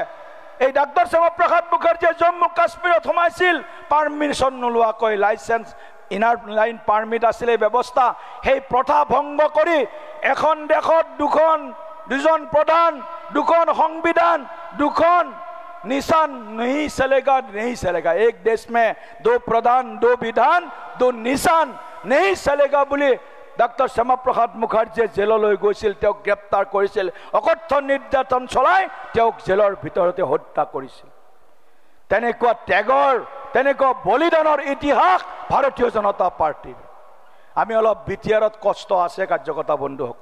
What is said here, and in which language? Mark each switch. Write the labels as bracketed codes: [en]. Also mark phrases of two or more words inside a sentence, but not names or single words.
[as] এই ডাক্তৰ শ্যামাপ্ৰসাদ মুখাৰ্জীয়ে জম্মু কাশ্মীৰত সোমাইছিল পাৰ্মিশ্যন নোলোৱাকৈ। [en] license inner line permit [as] আছিলে ব্যৱস্থা। সেই প্ৰথা ভংগ কৰি এখন দেশত দুজন প্ৰধান, দুখন সংবিধান, দুখন [hi] निशान नहीं चलेगा, नहीं चलेगा। एक देश में 2 प्रधान, 2 विधान, 2 निशान नहीं चलेगा [as] বুলি ডাক্তৰ শ্যামাপ্ৰসাদ মুখাৰ্জীয়ে জেললৈ গৈছিল। তেওঁক গ্ৰেপ্তাৰ কৰিছিল, অকথ্য নিৰ্যাতন চলাই তেওঁক জেলৰ ভিতৰতে হত্যা কৰিছিল। তেনেকুৱা ত্যাগৰ, তেনেকুৱা বলিদানৰ ইতিহাস ভাৰতীয় জনতা পাৰ্টীৰ। আমি অলপ বিটিআৰত কষ্ট আছে কাৰ্যকৰ্তা বন্ধুসকল।